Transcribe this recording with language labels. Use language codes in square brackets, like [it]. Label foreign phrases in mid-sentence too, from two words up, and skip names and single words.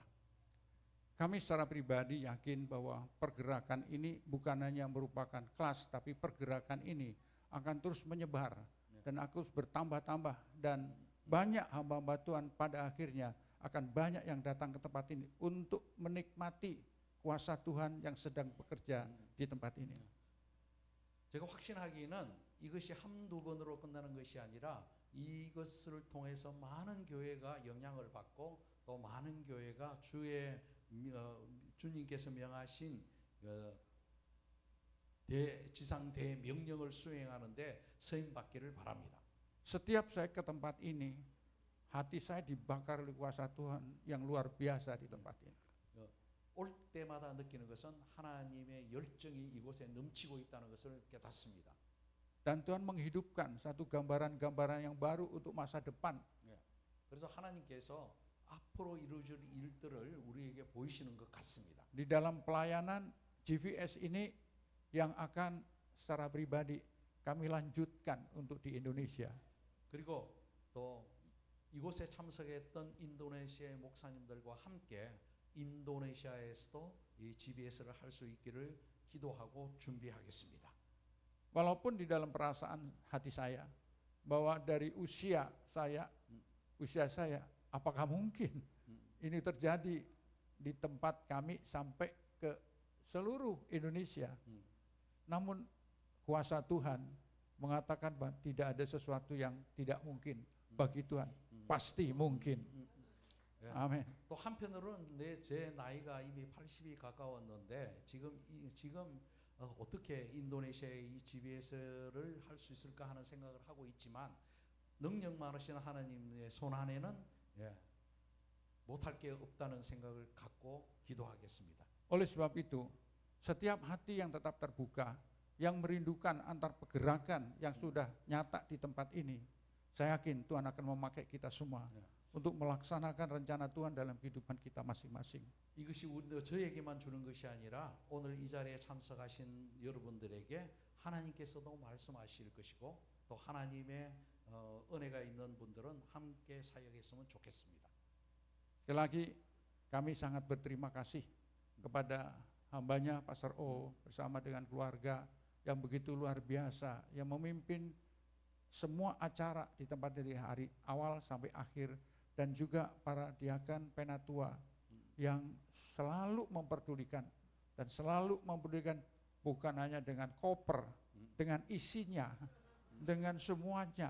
[id] Kami secara pribadi yakin bahwa pergerakan ini bukan hanya merupakan kelas, tapi pergerakan ini akan terus menyebar dan akan terus bertambah-tambah dan banyak hamba-hamba Tuhan pada akhirnya akan banyak yang datang ke tempat ini untuk menikmati kuasa Tuhan yang sedang bekerja di tempat ini. [ko] 제가 확신하기는 이것이 한두 번으로 끝나는 것이 아니라 이것을 통해서 많은 교회가 영향을 받고 또 많은 교회가 주님께서 명하신 지상 대명령을 수행하는데 서임 받기를 바랍니다. [id] Setiap saya ke tempat ini, hati saya dibakar oleh kuasa Tuhan yang luar biasa di tempat ini. [ko] 올 때마다 느끼는 것은 하나님의 열정이 이곳에 넘치고 있다는 것을 깨닫습니다. [id] Dan Tuhan menghidupkan satu gambaran-gambaran yang baru untuk masa depan. [ko] 그래서 하나님께서 앞으로 이루어질 일들을 우리에게 보이시는 것 같습니다. [id] Di dalam pelayanan GVS ini yang akan secara pribadi kami lanjutkan untuk di Indonesia. [ko] 그리고 또 이곳에 참석했던 인도네시아의 목사님들과 함께 인도네시아에서도 이 GBS를 할 수 있기를 기도하고 준비하겠습니다. [id] Walaupun di dalam perasaan hati saya bahwa dari usia saya, apakah mungkin ini terjadi di tempat kami sampai ke seluruh Indonesia? Namun kuasa Tuhan mengatakan bahwa tidak ada sesuatu yang tidak mungkin bagi Tuhan. Pasti mungkin. [ko] 아멘. 또 한편으로는 제 나이가 이미 80이 가까웠는데 지금 어떻게 인도네시아의 이 GBS를 할 수 있을까 하는 생각을 하고 있지만 능력 많으신 하나님의 손 안에는 못할 게 없다는 생각을 갖고 기도하겠습니다. [id] Oleh sebab itu, setiap hati yang tetap terbuka, yang merindukan antar pergerakan yang sudah nyata di tempat ini, saya yakin Tuhan akan memakai kita semua untuk melaksanakan rencana Tuhan dalam kehidupan kita masing-masing. [ko] 이것이 저에게만 주는 것이 아니라 오늘 이 자리에 참석하신 여러분들에게 하나님께서도 말씀하실 것이고 또 하나님의 은혜가 있는 분들은 함께 사역했으면 좋겠습니다. [id] Sekali lagi kami sangat berterima kasih kepada hambanya Pastor O bersama dengan keluarga yang begitu luar biasa, yang memimpin semua acara di tempat dari hari awal sampai akhir, dan juga para diakan penatua yang selalu memperdulikan dan selalu memperdulikan bukan hanya dengan koper, dengan isinya, dengan semuanya.